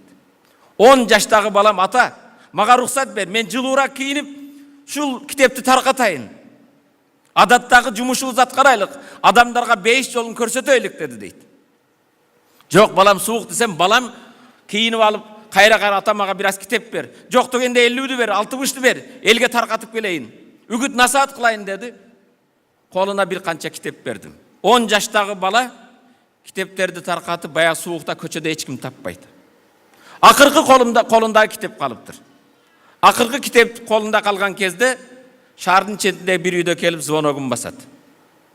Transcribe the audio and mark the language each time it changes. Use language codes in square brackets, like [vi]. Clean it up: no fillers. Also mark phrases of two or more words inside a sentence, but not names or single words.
[ky] 10 жаштагы балам, ата, мага рухсат бер, мен жылуураак кийинип, шул китепти таркатайын. Адаттагы жумушубузду аткарайлык, адамдарга бейиш жолун көрсөтөйлүк деди дейт. Жок, балам, суук десем, балам кийинип алып, кайра атамага бир аз китеп бер. Жок дегенде 50'ді бер, 60'ды бер, элге таркатып келейин. Үгүт насаат кылайын деди. Колуна бир канча китеп бердим. 10 жаштагы бала китептерди таркатып, баягы суукта көчөдө эч ким таппайт. Акыркы колунда китеп калыптыр. Акыркы китеп колунда калган кезде шаардын четинде бир үйдө келип звоногун басат.